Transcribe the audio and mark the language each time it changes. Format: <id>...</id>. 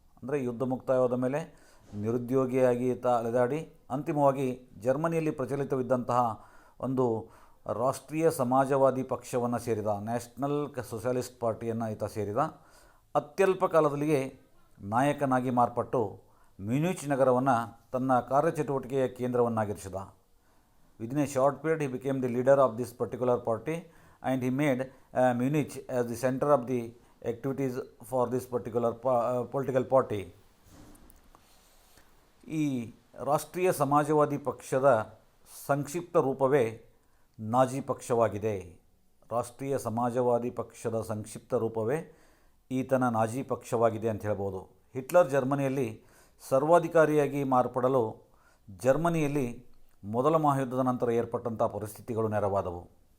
<kn>ಅಂದರೆ ಯುದ್ಧ ಮುಕ್ತಾಯವಾದ ಮೇಲೆ ನಿರುದ್ಯೋಗಿಯಾಗಿ ಈತ ಅಲೆದಾಡಿ ಅಂತಿಮವಾಗಿ ಜರ್ಮನಿಯಲ್ಲಿ ಪ್ರಚಲಿತವಿದ್ದಂತಹ ಒಂದು ರಾಷ್ಟ್ರೀಯ ಸಮಾಜವಾದಿ ಪಕ್ಷವನ್ನು ಸೇರಿದ, ನ್ಯಾಷನಲ್ ಸೋಷಿಯಲಿಸ್ಟ್ ಪಾರ್ಟಿಯನ್ನು ಈತ ಸೇರಿದ. ಅತ್ಯಲ್ಪ ಕಾಲದಲ್ಲಿಯೇ ನಾಯಕನಾಗಿ ಮಾರ್ಪಟ್ಟು ಮ್ಯೂನಿಚ್ ನಗರವನ್ನು ತನ್ನ ಕಾರ್ಯಚಟುವಟಿಕೆಯ ಕೇಂದ್ರವನ್ನಾಗಿರಿಸಿದ.</kn> <en>Within a short period he became the leader of this particular party and he made Munich as the center of the activities for this particular political party.</en> <kn>ಈ ರಾಷ್ಟ್ರೀಯ ಸಮಾಜವಾದಿ ಪಕ್ಷದ ಸಂಕ್ಷಿಪ್ತ ರೂಪವೇ ನಾಜಿ ಪಕ್ಷವಾಗಿದೆ. ರಾಷ್ಟ್ರೀಯ ಸಮಾಜವಾದಿ ಪಕ್ಷದ ಸಂಕ್ಷಿಪ್ತ ರೂಪವೇ ಈತನ ನಾಜಿ ಪಕ್ಷವಾಗಿದೆ ಅಂತ ಹೇಳ್ಬೋದು. ಹಿಟ್ಲರ್ ಜರ್ಮನಿಯಲ್ಲಿ ಸರ್ವಾಧಿಕಾರಿಯಾಗಿ ಮಾರ್ಪಡಲು ಜರ್ಮನಿಯಲ್ಲಿ ಮೊದಲ ಮಹಾಯುದ್ಧದ ನಂತರ ಏರ್ಪಟ್ಟಂಥ ಪರಿಸ್ಥಿತಿಗಳು ನೆರವಾದವು.</kn>